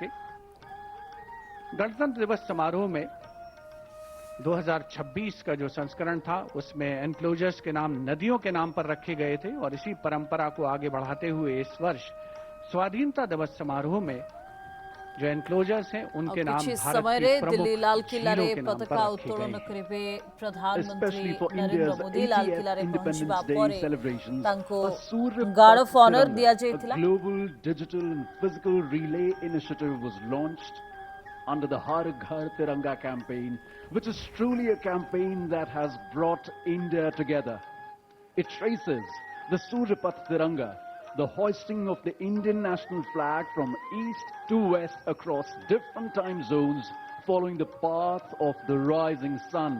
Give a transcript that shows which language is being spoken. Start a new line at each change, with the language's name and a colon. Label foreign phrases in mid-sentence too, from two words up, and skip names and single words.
Hindi: गणतंत्र दिवस समारोह में 2026 का जो संस्करण था, उसमें एनक्लोजर्स के नाम नदियों के नाम पर रखे गए थे और इसी परंपरा को आगे बढ़ाते हुए इस वर्ष स्वाधीनता दिवस समारोह में जो एनक्लोजर्स हैं उनके नाम
Odia: କିଛି
Hindi: भारत
Odia: ସମୟରେ
Hindi: की
Odia: ଦିଲ୍ଲୀ
Hindi: प्रमुख
Odia: ଲାଲ କିଲ୍ଲାରେ
Hindi: झीलों के नाम पर
Odia: ପତାକା
Hindi: रखे
Odia: ଉତ୍ତୋଳନ
Hindi: गए हैं।
Odia: କରିବେ ପ୍ରଧାନମନ୍ତ୍ରୀ
English: Especially for
Odia: ନରେନ୍ଦ୍ର
English: India's
Odia: ମୋଦି ଲାଲ
English: 80th
Odia: କିଲ୍ଲାରେ ପହଞ୍ଚିବା
English: Independence Day
Odia: ପରେ
English: celebrations,
Odia: ତାଙ୍କୁ
English: a Surya
Odia: ଗାର୍ଡ
English: Path
Odia: ଅଫ୍ ଅନର
English: Tiranga,
Odia: ଦିଆଯାଇଥିଲା।
English: a global digital and physical relay initiative was launched under the Har Ghar Tiranga campaign, which is truly a campaign that has brought India together. It traces the Surya Path Tiranga, the hoisting of the Indian national flag from east to west across different time zones, following the path of the rising sun.